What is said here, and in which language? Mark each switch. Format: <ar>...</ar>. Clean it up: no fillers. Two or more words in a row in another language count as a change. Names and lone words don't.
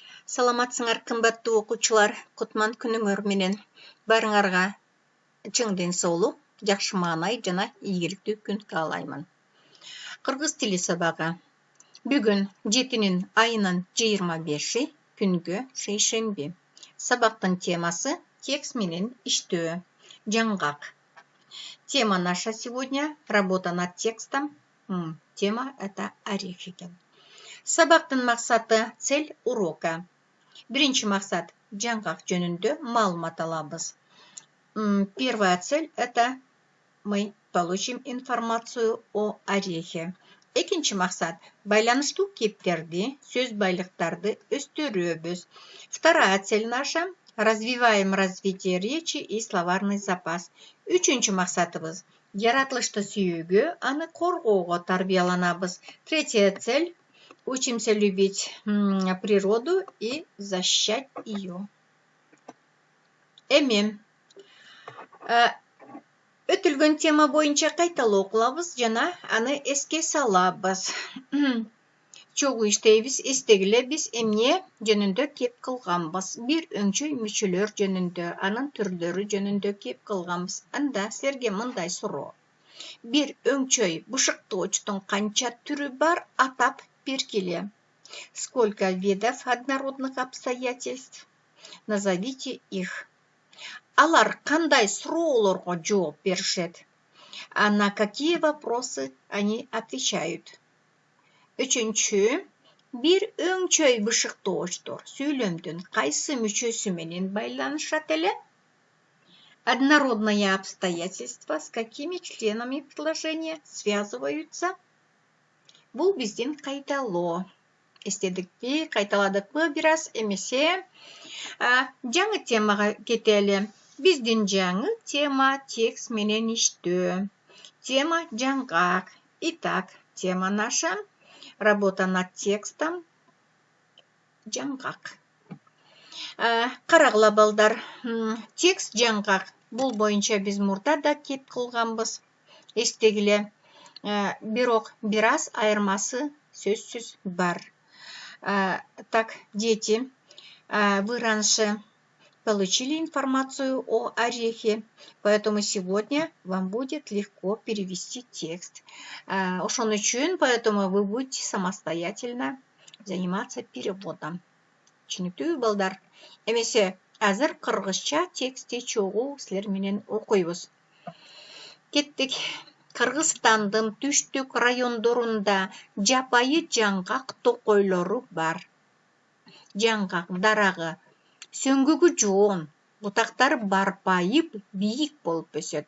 <ky>Саламатсыңар кымбаттуу окуучулар, Кутман күнүңөр менен барыңарга чың ден соолук, жакшы маанай жана ийгиликтүү күн каалаймын. Кыргыз тили сабагы. Бүгүн 7-25 күнгө шейшемби. Сабактын темасы текст менен иштөө, жаңгак.</ky> <ru>Тема наша сегодня работа над текстом. Тема это орех экен.</ru> <ky>Сабактын максаты,</ky> <ru>цель урока.</ru> <ky>Биринчи максат жаңгак жөнүндө маалымат алабыз.</ky> <ru>Первая цель это мы получим информацию о орехе.</ru> <ky>Экинчи максат байланыштуу кептерди, сөз байлыктарды өстүрөбүз.</ky> <ru>Вторая цель наша развиваем развитие речи и словарный запас.</ru> <ky>Үчүнчү максатыбыз яратылышты сүйүүгө, аны коргоого тарбияланабыз.</ky> <ru>Третья цель учимся любить природу и защищать ее.</ru> <ky>Эми өтүлгөн тема боюнча кайталоо кылабыз жана аны эске салабыз. Чогуу иштейбиз, эстегиле биз эмне жөнүндө кеп кылганбыз. Бир өңчөй мүчөлөр жөнүндө, анын түрлөрү жөнүндө кеп кылганбыз. Анда силерге мындай суроо. Бир өңчөй бышыктоочтун канча түрү бар, атап беркиле.</ky> <ru>Сколько видов однородных обстоятельств? Назовите их.</ru> <ky>Алар кандай суроолорго жооп беришет?</ky> <ru>А на какие вопросы они отвечают?</ru> <ky>Үчүнчү, бир өңчөй бышыктоочтор сүйлөмдүн кайсы мүчөсү менен байланышат эле?</ky> <ru>Однородные обстоятельства с какими членами предложения связываются?</ru> <ky>Бул биздин кайталоо. Эстедикпи, кайталадыкпы бир аз эмесе? Жаңы темага кетели. Биздин жаңы тема текст менен иштөө. Тема жаңгак.</ky> <ru>Итак, тема наша работа над текстом жаңгак.</ru> <ky>Карагыла балдар, текст жаңгак. Бул боюнча биз мурда да кеп кылганбыз. Эстегиле, бирок бир аз айырмасы сөзсүз бар.</ky> <ru>Так, дети, вы раньше получили информацию о орехе, поэтому сегодня вам будет легко перевести текст.</ru> <ky>Ошон үчүн,</ky> <ru>поэтому вы будете самостоятельно заниматься переводом.</ru> <ky>Түшүнүктүүбү балдар? Эмесе азыр кыргызча текстти чогуу силер менен окуйбуз. Кеттик. Кыргызстандын түштүк райондорунда жапайы жаңгак токойлору бар. Жаңгак дарагы сөңгүгү жоон, бутактары барпайып, бийик болуп өсөт.</ky>